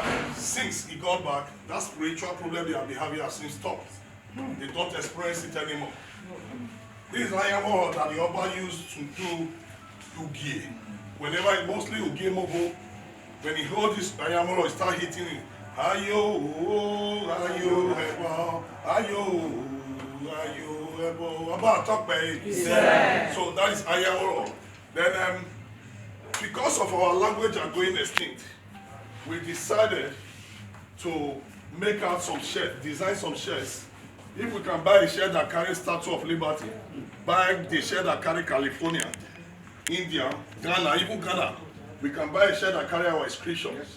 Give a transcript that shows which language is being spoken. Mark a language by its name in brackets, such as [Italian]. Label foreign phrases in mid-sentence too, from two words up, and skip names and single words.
[English] Since he got back, that spiritual problem they have been having has since stopped. They don't experience it anymore. This is Ayamoro that the Oba used to do Ugie. Whenever, mostly Ugie Mobo, when he holds this Ayamoro, he start hitting it. [Bini] Ayo, ayo, ebo, ayo, ayo, ebo. [English] About talk by it. So that is Ayamoro. Then, because of our language are going extinct, we decided to make out some shirts, design some shirts. If we can buy a shirt that carries Statue of Liberty, buy the shirt that carry California, India, Ghana, even Ghana, we can buy a shirt that carry our inscriptions.